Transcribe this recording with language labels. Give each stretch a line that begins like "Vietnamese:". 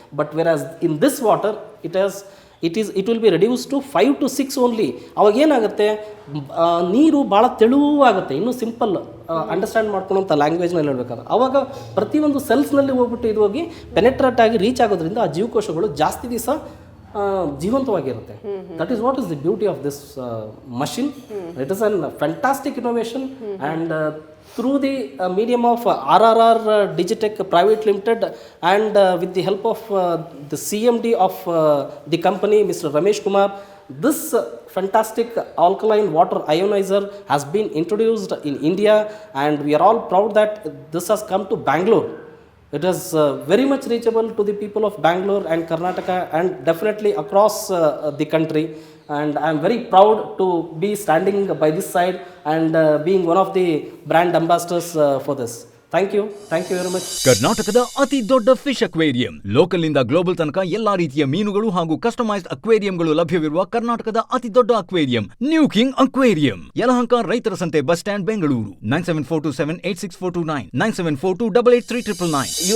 English: But whereas in this water it will be reduce to 5 to 6 only.
Kannada: ಅವಾಗ ಏನಾಗುತ್ತೆ, ನೀರು ಭಾಳ ತೆಳುವಾಗುತ್ತೆ. ಇನ್ನೂ ಸಿಂಪಲ್ ಅಂಡರ್ಸ್ಟ್ಯಾಂಡ್ ಮಾಡ್ಕೊಳ್ಳೋಂಥ ಲ್ಯಾಂಗ್ವೇಜ್ನಲ್ಲಿ ಹೇಳ್ಬೇಕಾದ್ರೆ, ಅವಾಗ ಪ್ರತಿಯೊಂದು ಸೆಲ್ಸ್ನಲ್ಲಿ ಹೋಗ್ಬಿಟ್ಟು ಇದು ಹೋಗಿ ಪೆನೆಟ್ರೇಟ್ ಆಗಿ ರೀಚ್ ಆಗೋದ್ರಿಂದ ಆ ಜೀವಕೋಶಗಳು ಜಾಸ್ತಿ ದಿವಸ ಜೀವಂತವಾಗಿರುತ್ತೆ.
English: That is what is the beauty of this machine. It is an fantastic innovation and through the medium of RRR Digitech Private Limited and with the help of the CMD of the company, Mr. Ramesh Kumar, this fantastic alkaline water ionizer has been introduced in India, and we are all proud that this has come to Bangalore. It is very much reachable to the people of Bangalore and Karnataka, and definitely across the country. And I am very proud to be standing by this side and being one of the brand ambassadors for this. Thank you very much.
Kannada: ಕರ್ನಾಟಕದ ಅತಿ ದೊಡ್ಡ fish aquarium, local ನಿಂದ global ತನಕ ಎಲ್ಲಾ ರೀತಿಯ ಮೀನುಗಳು ಹಾಗೂ customised ಅಕ್ವೇರಿಯಂಗಳು ಲಭ್ಯವಿರುವ ಕರ್ನಾಟಕದ ಅತಿ ದೊಡ್ಡ aquarium new king aquarium, Yelahanka ರೈತರ ಸಂತೆ ಬಸ್ ಸ್ಟ್ಯಾಂಡ್, ಬೆಂಗಳೂರು. 9742786429 9742883999.